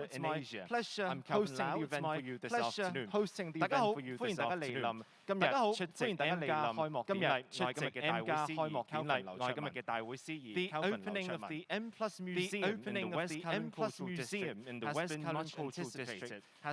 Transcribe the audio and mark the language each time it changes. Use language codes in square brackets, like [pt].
[en] It's my pleasure hosting the event for you this afternoon. [yue] 大家好，歡迎大家嚟臨。今日出席 M+ 開幕典禮，今日嘅大會開幕典禮，我係今日嘅大會司儀 [en] The opening of the M+ Museum in the West Kowloon Cultural District has been much anticipated.